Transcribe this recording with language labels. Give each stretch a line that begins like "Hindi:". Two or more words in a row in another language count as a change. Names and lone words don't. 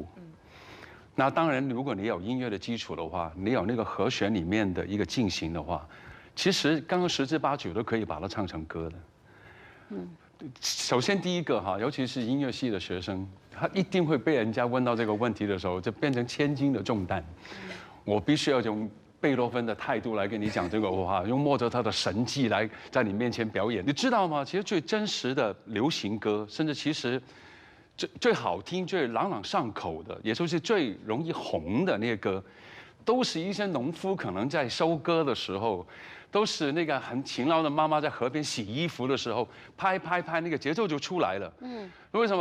Chinese: 那當然，如果你有音樂的基礎的話，你有那個和弦裡面的一個進行的話，其實剛剛10之8九都可以把它唱成歌的。首先第一個哈，尤其是音樂系的學生，他一定會被人家問到這個問題的時候，就變成千斤的重擔。我必須要用贝多芬的态度来跟你讲这个话，用莫扎特的神迹来在你面前表演，你知道吗？其实最真实的流行歌，甚至其实最好听、最朗朗上口的，也就是最容易红的那些歌，都是一些农夫可能在收割的时候，都是那个很勤劳的妈妈在河边洗衣服的时候，拍，那个节奏就出来了。为什么？